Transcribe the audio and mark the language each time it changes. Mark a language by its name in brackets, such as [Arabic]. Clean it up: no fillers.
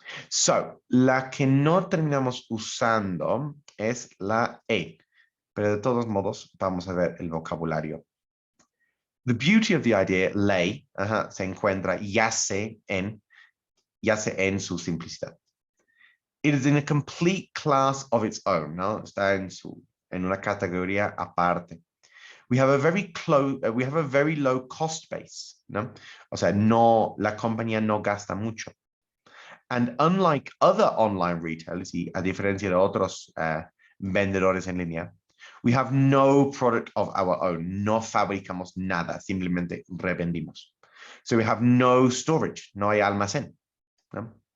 [Spanish] So, la que no terminamos usando es la E, pero de todos modos vamos a ver el vocabulario. [English] The beauty of the idea lay, se encuentra, yace en su simplicidad. It is in a complete class of its own, ¿no? [Spanish] Está en una categoría aparte. [English] We have a very low cost base, ¿no? [Spanish] O sea, la compañía no gasta mucho. [English] And unlike other online retailers, y a diferencia de otros vendedores en línea, we have no product of our own. [Spanish] No fabricamos nada, simplemente revendimos. [English] So we have no storage, no hay almacén, ¿no?